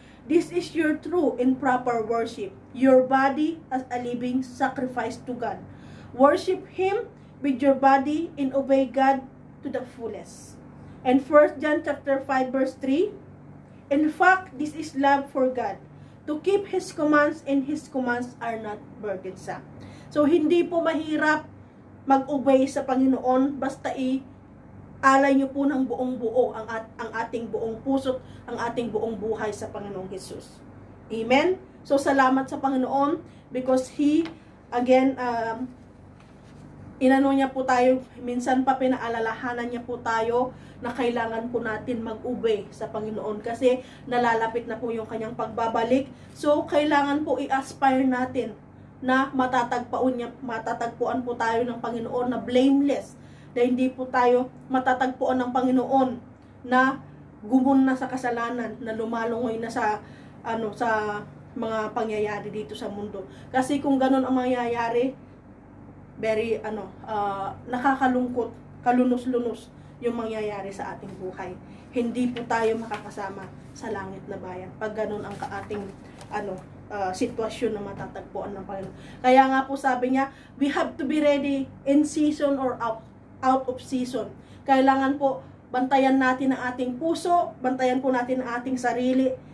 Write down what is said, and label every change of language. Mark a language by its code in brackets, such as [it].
[en] This is your true and proper worship. Your body as a living sacrifice to God. Worship Him with your body and obey God to the fullest. And 1 John chapter 5 verse 3, in fact, this is love for God, to keep His commands, and His commands are not burdensome. [tl] So hindi po mahirap mag-obey sa Panginoon, basta alay niyo po ng buong buo ang ating buong puso, ang ating buong buhay sa Panginoong Hesus. Amen? So salamat sa Panginoon because He, again, inano niya po tayo, minsan pa pinaalalahanan niya po tayo na kailangan po natin mag-obey sa Panginoon kasi nalalapit na po yung kanyang pagbabalik. So, kailangan po i-aspire natin na matatagpuan po tayo ng Panginoon na blameless, na hindi po tayo matatagpuan ng Panginoon na gumun na sa kasalanan, na lumalungoy na sa mga pangyayari dito sa mundo. Kasi kung ganun ang mangyayari, very nakakalungkot, kalunos-lunos yung mangyayari sa ating buhay. Hindi po tayo makakasama sa langit na bayan pag ganun ang ating sitwasyon na matatagpuan ng Panginoon. Kaya nga po sabi niya, [en] we have to be ready in season or out of season. [tl] Kailangan po bantayan natin ang ating puso, bantayan po natin ang ating sarili.